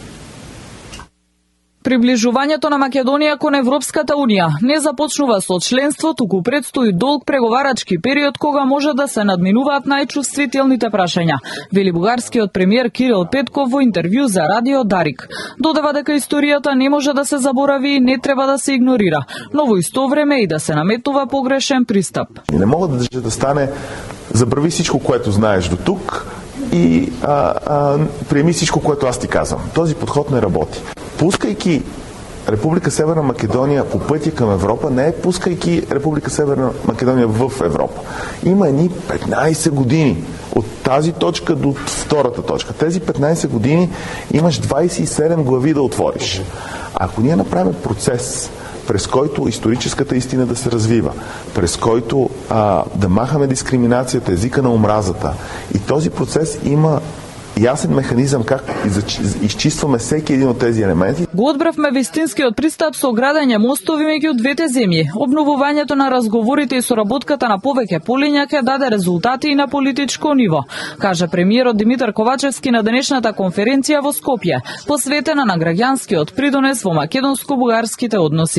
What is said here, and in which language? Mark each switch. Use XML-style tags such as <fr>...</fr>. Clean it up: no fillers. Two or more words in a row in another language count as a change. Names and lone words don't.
<mk>Приближувањето на Македонија кон Европската Унија не започнува со членство, туку предстои долг преговарачки период кога може да се надминуваат најчувствителните прашања, вели бугарскиот премиер Кирил Петков во интервју за радио Дарик. Додава дека историјата не може да се заборави и не треба да се игнорира, но во исто време и да се наметнува погрешен пристап.</mk> <bg>Не мога да стане забрави всичко, което знаеш до тук и приеми всичко, което аз ти казвам. Този подход не работи. Пускайки Република Северна Македонија по пътя към Европа, не е пускайки Република Северна Македонија в Европа. Има едни 15 години от тази точка до втората точка. Тези 15 години имаш 27 глави да отвориш. Ако ние направим процес, през който историческата истина да се развива, през който да махаме дискриминацията, езика на омразата. И този процес има јасен механизам как изчистваме всеки един от тези елементи.</bg> <mk>Го одбравме вистинскиот пристап со градење мостови меѓу двете земји. Обновувањето на разговорите и соработката на повеќе полиња ќе даде резултати и на политичко ниво, кажа премиерот Димитар Ковачевски на денешната конференција во Скопје, посветена на граѓанскиот придонес во македонско-бугарските односи.</mk>